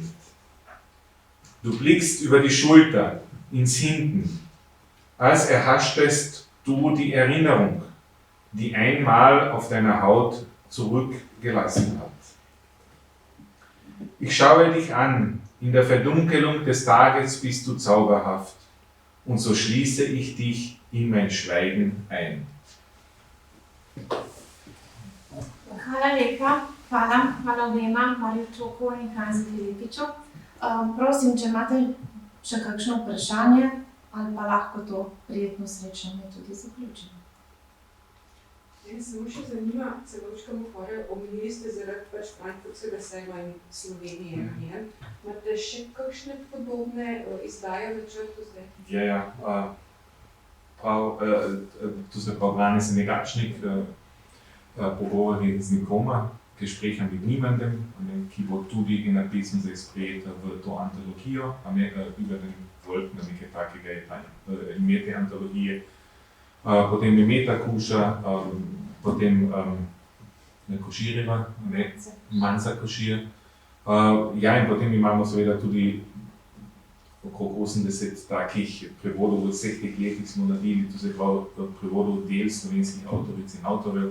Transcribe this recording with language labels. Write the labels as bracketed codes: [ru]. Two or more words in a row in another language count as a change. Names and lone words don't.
[de] Du blickst über die Schulter, ins Hinten, als erhaschtest du die Erinnerung, die einmal auf deiner Haut zurückgelassen hat. Ich schaue dich an, in der Verdunkelung des Tages bist du zauberhaft, und so schließe ich dich in mein Schweigen ein. [sl] Hvala lepa, hvala obema, Mariju Čoku in Hanzi Filipiču. Prosim, če imate še kakšno vprašanje, ali pa lahko to prijetno srečanje tudi zaključimo. Mene samo še zanima, celovška Mohore, omenili ste zaradi Frankfurtskega sejma in Slovenije. Imate še kakšne podobne izdaje v načrtu zdaj? Ja, tu se prav brane se nekakšnih pogovori z nikoma, [de] Gespräche mit niemandem, [sl] ki bo tudi ena pesem zdaj sprejeta v to antologijo, [de] über den Wolken, [sl] nekaj takega je ime te antologije. Potem je Meta Kuša, potem Koširjeva, Manca Košir. Ja, in potem imamo seveda tudi okrog 80 takih prevodov v vseh teh letih smo naredili, to se pravi prevodov del slovenskih avtoric in avtorjev.